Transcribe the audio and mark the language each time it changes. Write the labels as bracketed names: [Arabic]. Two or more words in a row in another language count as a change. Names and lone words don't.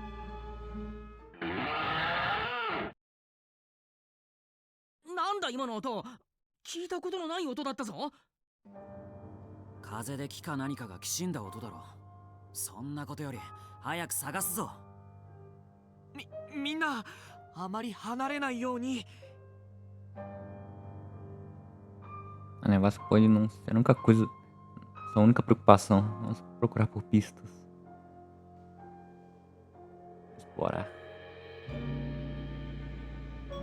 [Japanese] なんだ今の音。聞いたことのない音だったぞ。風で木か何かがきしんだ音だろ。そんなことより早く探すぞ。みんなあまり離れないように。 [Portuguese] O negócio pode não ser a única coisa, a única preocupação. Vamos procurar por pistas. Explorar.